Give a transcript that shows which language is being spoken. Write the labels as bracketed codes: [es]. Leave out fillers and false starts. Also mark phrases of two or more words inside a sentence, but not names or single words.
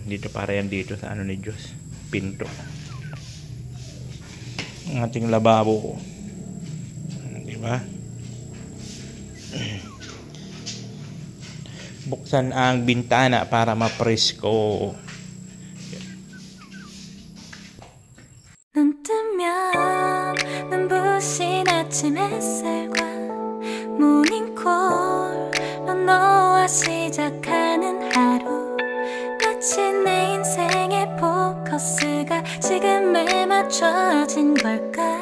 [tl] Dito para yan dito sa ano ni Diyos. Pinto. Ang ating lababo. Diba? Buksan ang bintana para mapresko. [ko] 눈 뜨면 눈부신 아침 햇살과 모닝콜로 너와 시작하는 하루 마치 내 인생의 포커스가 지금에 맞춰진 걸까